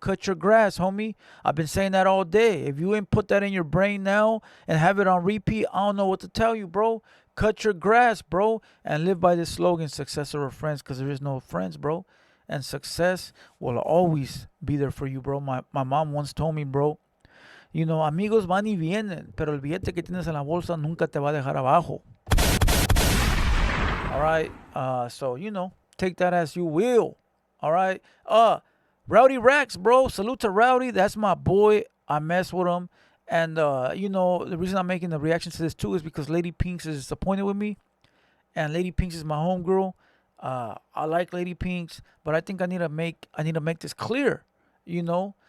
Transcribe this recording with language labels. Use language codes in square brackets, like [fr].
[en] Cut your grass, homie. I've been saying that all day. If you ain't put that in your brain now and have it on repeat, I don't know what to tell you, bro. Cut your grass, bro. And live by this slogan, success over friends, because there is no friends, bro. And success will always be there for you, bro. My mom once told me, bro, you know, [es] amigos van y vienen, pero el billete que tienes en la bolsa nunca te va a dejar abajo. [en] All right. So, you know, take that as you will. All right. Rowdy Racks, bro. Salute to Rowdy. That's my boy. I mess with him. And, you know, the reason I'm making the reaction to this, too, is because Lady Pinks is disappointed with me. And Lady Pinks is my homegirl. I like Lady Pinks, but I think I need to make this clear, you know.